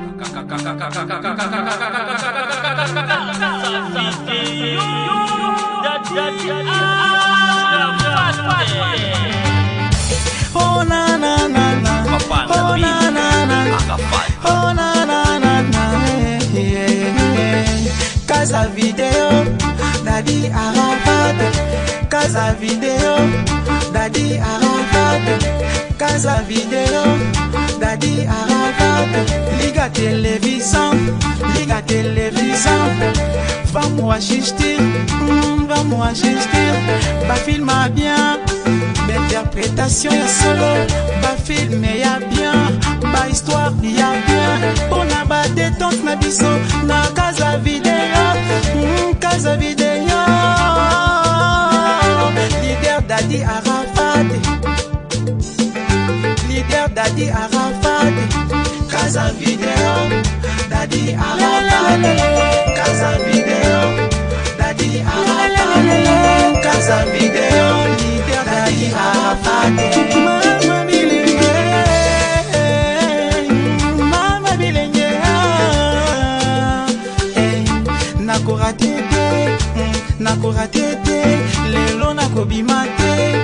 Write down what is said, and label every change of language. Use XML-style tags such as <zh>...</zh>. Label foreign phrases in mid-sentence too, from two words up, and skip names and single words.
<pt>Oh na na na na, oh na na na, oh na na na na. Casa Video, Daddy Arafat. Casa Video, Daddy Arafat. Casa Video, Daddy Arafat. Liga Télévision, Liga Télévision. Vamos assistir, vamos assistir.</pt> <fr>Bah film bien, l'interprétation est solo. Bah film y'a bien, bah histoire y'a bien. On a</fr> <ln>ba détente na biso na Casa Video, Casa Video. Leader Daddy Arafat, leader Daddy Arafat. Casa Video, Daddy Arafat. Casa Video, Daddy Arafat. Casa Video, leader Daddy Arafat. Mama bilenge, mama bilenge. Nakora tete, nakora tete. Lelo nakobima te.</ln>